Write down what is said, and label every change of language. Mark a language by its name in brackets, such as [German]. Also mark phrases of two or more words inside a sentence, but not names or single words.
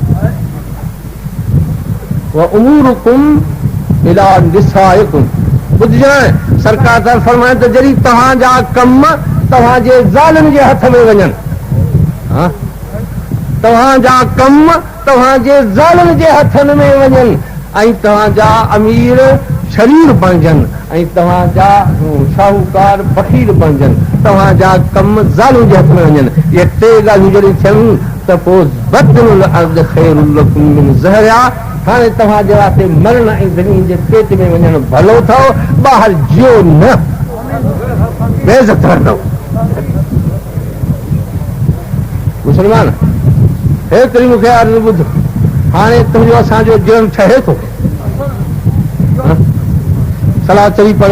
[Arabic] أموركم إلى نسائكم, [Sindhi] ॿुधजांइ सरकार तरफ़ फरमाए त जॾहिं तव्हांजा कम तव्हांजे ज़ालनि जे हथ में वञनि, तव्हांजा कम तव्हांजे ज़ालनि जे हथनि में वञनि ऐं तव्हांजा अमीर शरीर बणजनि ऐं तव्हांजा शाहूकार फ़कीर बणजनि, तव्हांजा कम ज़ालुनि जे हथ में वञनि, इहे 3 ॻाल्हियूं जॾहिं थियनि त पोइ [Arabic] بطن الأرض خير لكم من ظهرها, [Sindhi] हाणे तव्हांजे वास्ते मरण ऐं ज़मीन जे पेट में वञणु भलो अथव, ॿाहिरि जियो न, बेइज़त रहंदव। मुस्लमान हेतिरी मूंखे अर्ज़ु ॿुध, हाणे तुंहिंजो असांजो जुर्म ठहे थो, सलाह चई पढ़।